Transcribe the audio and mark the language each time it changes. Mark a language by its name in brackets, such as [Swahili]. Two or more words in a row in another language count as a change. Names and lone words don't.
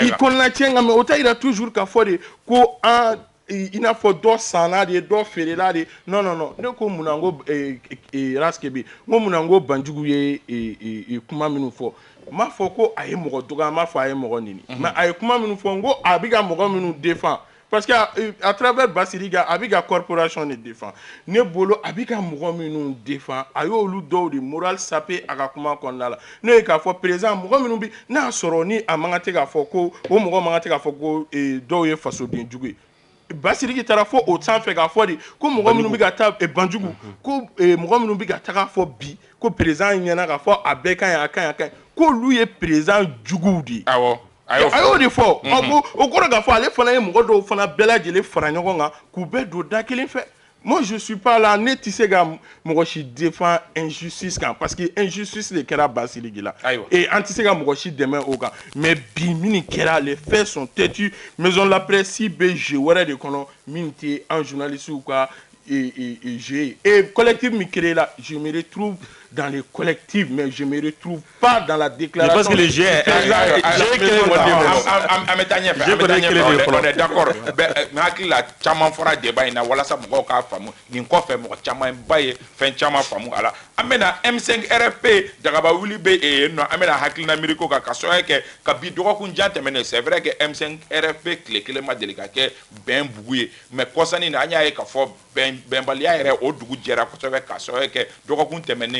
[Bambara] i kɔnɔna tiɲɛ kan mais o t'a yira toujours k'a fɔ de ko an i n'a fɔ dɔ sanna de dɔ feerela de non ne ko mun na n ko Raskebe n ko mun na n ko Banjugu ye kuma minnu fɔ n m'a fɔ ko a ye mɔgɔ dɔgɔya n m'a fɔ a ye mɔgɔ nini mais a ye kuma minnu fɔ n ko a bɛ ka mɔgɔ minnu défend [French] parce que à travers [Bambara] Basidiki a bɛ ka corporation de défend ne bolo a bɛ ka mɔgɔ minnu défend a y'olu dɔw de morale saper a ka kuma kɔnɔna la n'o ye k'a fɔ président mɔgɔ minnu bɛ n'a sɔrɔ ni a man kan tɛ k'a fɔ ko o mɔgɔ man kan tɛ k'a fɔ ko dɔw ye fasoden jugu ye Basidiki taara fɔ o sanfɛ k'a fɔ de ko mɔgɔ minnu bɛ ka taa Banjugu ko mɔgɔ minnu bɛ ka taga fɔ bi ko président ɲɛna k'a fɔ a bɛɛ ka ɲi a ka ɲi a ka ɲi k'olu ye président juguw de ye awɔ a y'o de fɔ o kɔrɔ k'a fɔ ale fana ye mɔgɔ dɔw fana bɛɛ lajɛlen fara ɲɔgɔn kan k'u bɛɛ don da kelen fɛ [French] moi je suis pas là [Bambara] ne tɛ se ka mɔgɔ si défend injustice kan [French] parce que injustice [Bambara] de kɛra Basidiki la et an tɛ se ka mɔgɔ si dɛmɛ o kan mais bi min kɛra [French] les faits sont têtus maison de la presse [Bambara] si bɛ jeu wɛrɛ de kɔnɔ min tɛ an journalistes ka jeu et collectif min créé là [French] je me retrouve dans les collectifs mais je me retrouve pas dans la déclaration parce que le jeu est on est d'accord mais [Bambara] hakili la caman fɔra débat in na walasa mɔgɔw k'a faamu nin kɔfɛ mɔgɔ caman ba ye fɛn caman faamu a la an bɛna M5 RFP Dagaba wuli bɛ yen nɔ an bɛna hakilina miiri ko kan ka sababu kɛ ka bi dɔgɔkun jan tɛmɛnen [French] c'est vrai que [Bambara] M5 RFP tile kelen ma deli ka kɛ bɛn bugu ye mais kɔsannin na an y'a ye k'a fɔ bɛnbaliya yɛrɛ o dugu jɛra kosɛbɛ ka sababu kɛ dɔgɔkun tɛmɛnen